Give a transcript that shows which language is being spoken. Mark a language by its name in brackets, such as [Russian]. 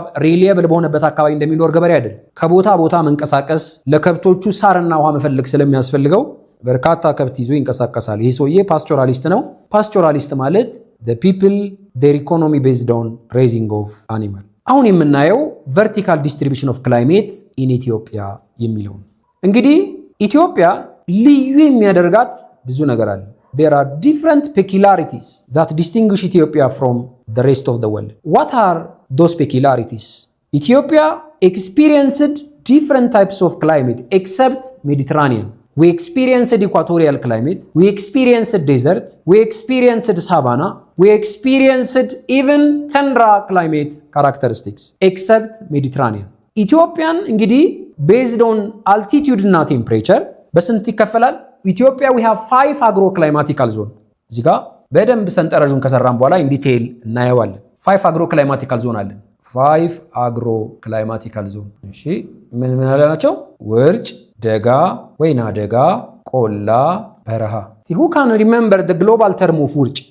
[Amharic] ሪሊየብል በሆነበት አካባቢ እንደሚኖር ገበሬ አይደለም። ከቦታ ቦታ መንቀሳቀስ ለከብቶቹ ሳርና ውሃ መፈለግ ስለሚያስፈልገው በርካታ ከብት ይዞ ይንቀሳቀሳል። ይህ ሰውዬ ፓስቶራሊስት ነው። ፓስቶራሊስት ማለት [English] the people their economy based on raising of animal። [Amharic] አሁን የምናየው [English] vertical distribution of climate in Ethiopia [Amharic] የሚለው ነው። እንግዲህ ኢትዮጵያ ልዩ የሚያደርጋት ብዙ ነገር አለ። [English] There are different peculiarities that distinguish Ethiopia from the rest of the world. What are those peculiarities? Ethiopia experienced different types of climate except Mediterranean. We experienced equatorial climate, we experienced desert, we experienced savanna, we experienced even tundra climate characteristics except Mediterranean. Ethiopian እንግዲህ based on altitude እና temperature [Amharic] በስንት ይከፈላል? ኢትዮጵያ [English] we have 5 agroclimatical zone። [Amharic] እዚህ ጋር በደንብ ሰንጠረዡን ከሰራን በኋላ ኢን ዲቴይል እናየዋለን። 5 agroclimatical zone አለን። 5 agroclimatical zone። እሺ ምን አለ ናቸው? ውርጭ፣ ደጋ፣ ወይና ደጋ፣ ቆላ፣ በረሃ። [English] who can remember the global term of ውርጭ?